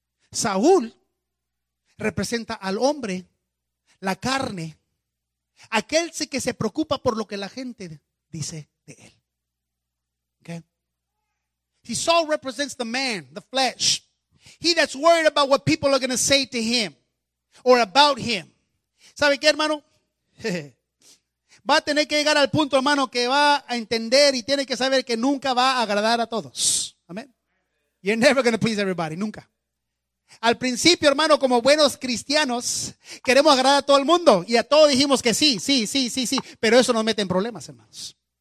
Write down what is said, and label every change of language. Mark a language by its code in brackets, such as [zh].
[es] Saúl representa al hombre, la carne, aquel que se preocupa por lo que la gente dice de él. [en] Okay. He Saul represents the man, the flesh. He that's worried about what people are going to say to him or about him. [es] ¿Sabe qué, hermano? Va a tener que llegar al punto, hermano, que va a entender y tiene que saber que nunca va a agradar a todos. Amén. [en] You're never going to please everybody, [es] nunca. Al principio, hermano, como buenos cristianos, queremos agradar a todo el mundo y a todos dijimos que sí, pero eso nos mete en problemas, hermanos.